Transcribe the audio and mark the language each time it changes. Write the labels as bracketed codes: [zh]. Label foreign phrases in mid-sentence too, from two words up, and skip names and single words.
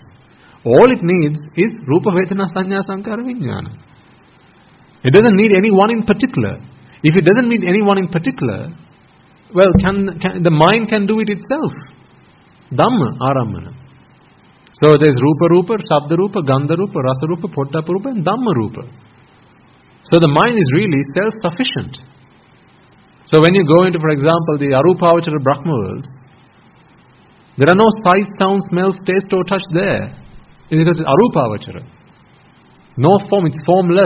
[en] All it needs is [pi] Rupa Vedana Sanya Sankara Vijnana. [en] It doesn't need any one in particular. If it doesn't need any one in particular, well, the mind can do it itself. [pi] Dhamma Aramana. [en] So there's [pi] Rupa Rupa, Shabda Rupa, Gandha Rupa, Rasa Rupa, Pottappa Rupa and Dhamma Rupa. [en] So the mind is really self-sufficient. So when you go into, for example, the [pi] Arupavachara Brahma [en] worlds, there are no sight, sound, smells, taste or touch there. Because it's Arupavachara. No form, it's formless.